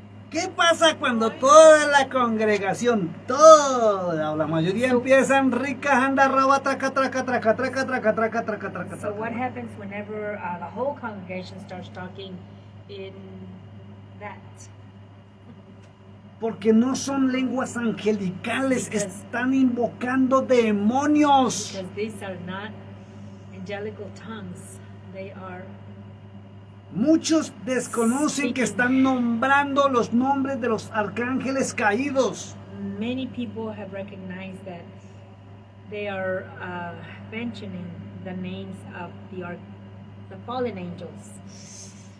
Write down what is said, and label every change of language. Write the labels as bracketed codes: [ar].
[es] ¿Qué pasa cuando toda la congregación, toda o la mayoría empiezan ricas anda raba traca traca traca traca traca traca traca traca [en] so what traca? happens whenever the whole congregation starts talking in that? [es] Porque no son lenguas angelicales, [en] Because- [es] están invocando demonios. [en] Because these are not angelical tongues. They are, [es] Muchos desconocen que están nombrando los nombres de los arcángeles caídos. [en] many people have recognized that they are mentioning the names of the fallen angels.